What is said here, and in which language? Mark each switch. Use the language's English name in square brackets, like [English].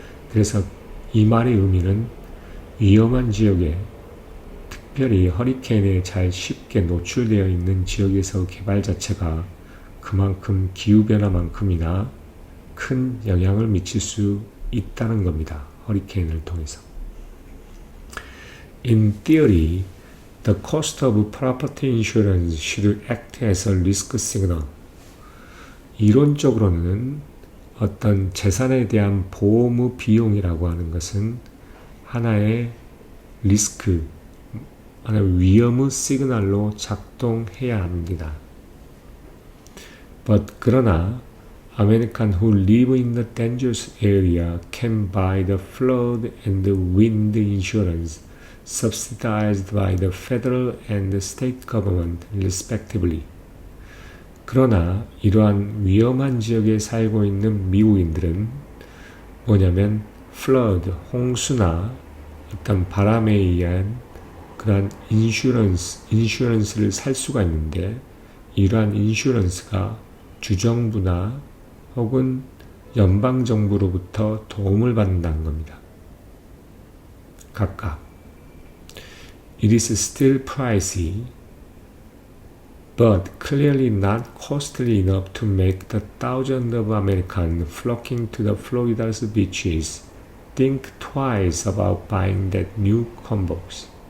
[Korean] 그래서 이 말의 의미는 위험한 지역에 특별히 허리케인에 잘 쉽게 노출되어 있는 지역에서 개발 자체가 그만큼 기후변화만큼이나 큰 영향을 미칠 수 있다는 겁니다. 허리케인을 통해서. [English] In theory, the cost of property insurance should act as a risk signal. [Korean] 이론적으로는 어떤 재산에 대한 보험의 비용이라고 하는 것은 하나의 리스크, 하나의 위험의 시그널로 작동해야 합니다. 그러나 [English] Americans who live in the dangerous area can buy the flood and the wind insurance subsidized by the federal and state government respectively. [Korean] 그러나 이러한 위험한 지역에 살고 있는 미국인들은 뭐냐면 flood, 홍수나 어떤 바람에 의한 그러한 인슈런스를 살 수가 있는데 이러한 인슈런스가 주정부나 혹은 연방정부로부터 도움을 받는다는 겁니다. 각각. [English] It is still pricey, but clearly not costly enough to make the thousands of Americans flocking to the Florida's beaches think twice about buying that new condos.